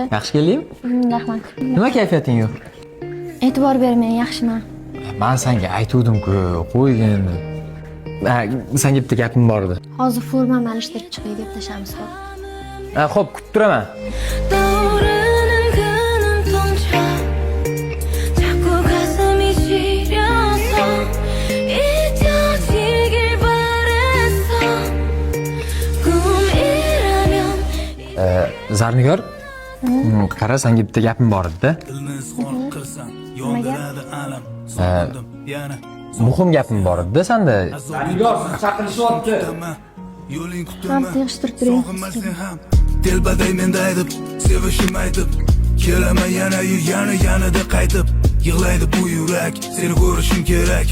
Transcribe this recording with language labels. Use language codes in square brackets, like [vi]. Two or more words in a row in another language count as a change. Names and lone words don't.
[uz] Yaxshi keldingmi? Rahmat. Nima kayfiyating yo'q? E'tibor bermang, yaxshiman. Men senga aytuvdim-ku, qo'ygin. Senga bitta gapim bor edi. Hozir formamni alishtirib chiqay deb tashamiz xo'p. Xo'p, kutib turaman. [ko] 떠오르는 그 눈동자 자꾸 가슴이 시려서 잊혀지길 바랬어 꿈이라면 [uz] Zarnigor, qara, senga bitta gapim bor edi-da. Dilni izhor qilsam yondiradi alam. Sog'indim yana. Muhim gapim bor edi-da senda. Zarnigor chaqirishyapti. Yo'ling kutama. Ramni yig'ishtirib turing. Sog'inmasang ham telbaday menda aytib, sevishim aytib, kelaman yanada qaytib, yig'laydi bu yurak, seni ko'rishim kerak.